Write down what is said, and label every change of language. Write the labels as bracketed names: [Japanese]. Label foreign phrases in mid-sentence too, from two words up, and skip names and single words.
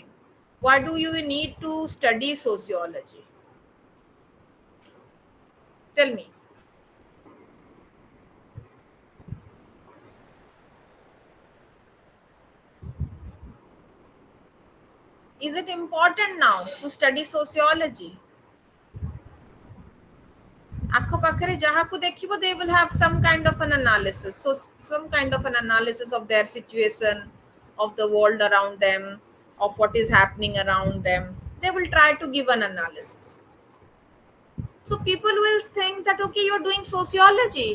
[English] Why do you need to study sociology? Tell me. Is it important now to study sociology? [Odia] ଆଖପାଖରେ ଯାହାକୁ ଦେଖିବ, [English] they will have some kind of an analysis, so some kind of an analysis of their situation, of the world around them, of what is happening around them. They will try to give an analysis. So people will think that okay, you're doing sociology.